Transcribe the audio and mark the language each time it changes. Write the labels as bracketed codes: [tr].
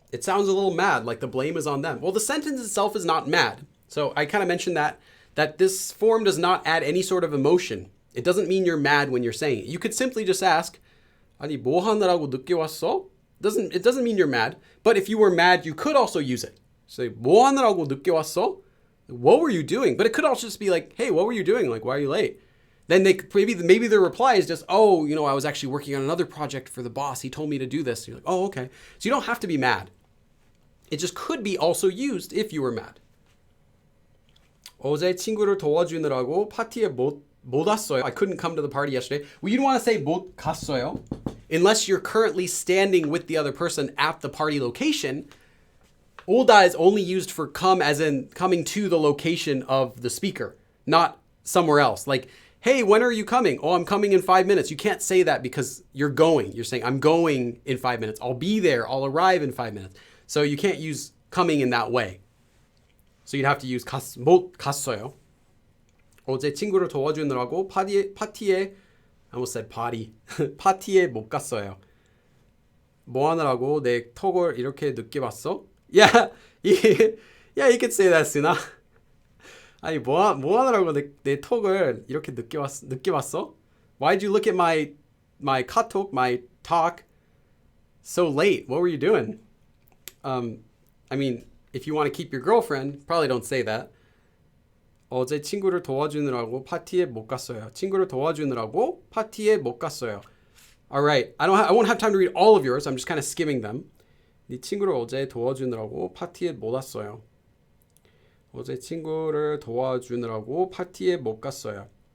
[en] It sounds a little mad, like the blame is on them. Well, the sentence itself is not mad. So I kind of mentioned that this form does not add any sort of emotion. It doesn't mean you're mad when you're saying it. You could simply just ask, [ko] 아니 뭐 하느라고 늦게 왔어? [en] It doesn't mean you're mad. But if you were mad, you could also use it. So [ko] 뭐 하느라고 늦게 왔어? [en] What were you doing? But it could also just be like, hey, what were you doing? Like, why are you late? Then maybe their reply is just, oh, I was actually working on another project for the boss. He told me to do this. You're like, oh, okay. So you don't have to be mad. It just could be also used if you were mad. [ko] 어제 친구를 도와주느라고 파티에 못 왔어요. [en] I couldn't come to the party yesterday. Well, you don't want to say [ko] 못 갔어요. [en] Unless you're currently standing with the other person at the party location. 오다 is only used for come as in coming to the location of the speaker, not somewhere else. Like, hey, when are you coming? Oh, I'm coming in 5 minutes. You can't say that because you're going. You're saying, I'm going in 5 minutes. I'll be there. I'll arrive in 5 minutes. So you can't use coming in that way. So you'd have to use [ko] 못 갔어요. 어제 친구를 도와주느라고 파티에 [en] I almost said party. [ko] 파티에 못 갔어요. 뭐 하느라고 내 톡을 이렇게 늦게 봤어? [en] Yeah, you could say that, Suna. [ko] 아니 뭐 하느라고 내 톡을 이렇게 늦게 봤어? [en] Why'd you look at my 카톡, my talk so late? What were you doing? I mean, if you want to keep your girlfriend, probably don't say that. [ko] 어제 친구를 도와주느라고 파티에 못 갔어요. 친구를 도와주느라고 파티에 못 갔어요. [en] All right, I won't have time to read all of yours. I'm just kind of skimming them. [ko] 네 친구를 어제 도와주느라고 파티에 못 왔어요. 어제 친구를 도와주느라고 파티에 못 갔어요.